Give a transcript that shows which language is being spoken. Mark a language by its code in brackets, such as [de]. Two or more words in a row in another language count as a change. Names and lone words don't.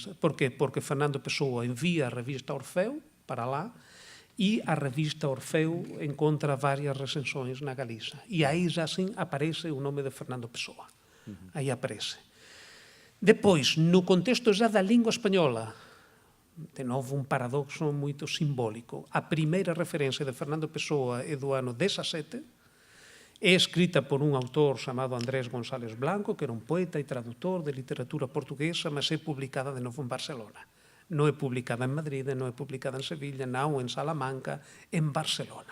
[pt] Porque Fernando Pessoa envia a revista Orfeu para lá, e a revista Orfeo encontra varias recensões na Galiza. E aí já assim aparece o nome de Fernando Pessoa. Aí aparece. Depois, no contexto já da língua espanhola, [gl] de novo un paradoxo moito simbólico, a primeira referencia de Fernando Pessoa é do ano 17, é escrita por un autor chamado Andrés González Blanco, que era un poeta e traductor de literatura portuguesa, mas é publicada de novo en Barcelona. Non é publicada en Madrid, non é publicada en Sevilla, non en Salamanca, en Barcelona.